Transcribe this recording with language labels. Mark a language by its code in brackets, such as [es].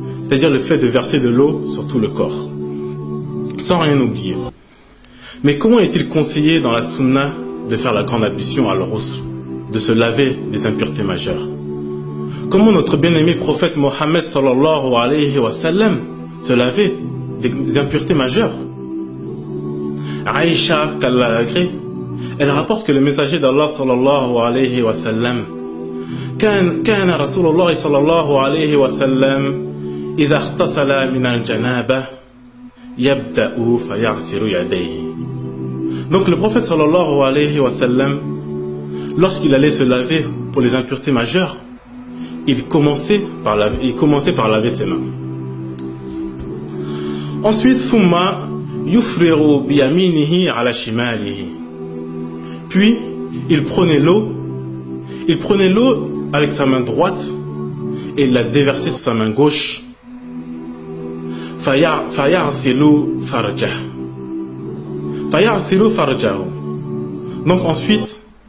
[fr] C'est-à-dire le fait de verser de l'eau sur tout le corps, sans rien oublier. Mais comment est-il conseillé dans la sunna de faire la grande ablution à Al-Ghusl, de se laver des impuretés majeures? Comment notre bien-aimé prophète Mohammed sallallahu alayhi wa sallam se lavait des impuretés majeures? Aïcha, qu'Allah agrée, elle rapporte que le messager d'Allah sallallahu alayhi wa sallam [ar] كان رسول الله صلى الله عليه وسلم إذا اغتسل من الجنابة يبدأ فيغسل يديه. [fr] Donc le prophète sallallahu alayhi wa sallam, lorsqu'il allait se laver pour les impuretés majeures, il commençait par laver ses mains. [ar] Ensuite, ثم يفرغ بيمينه على شماله. [fr] Puis il prenait l'eau avec sa main droite et il la déversait sur sa main gauche. [ar] فيغسل فرجه. [fr] Donc ensuite,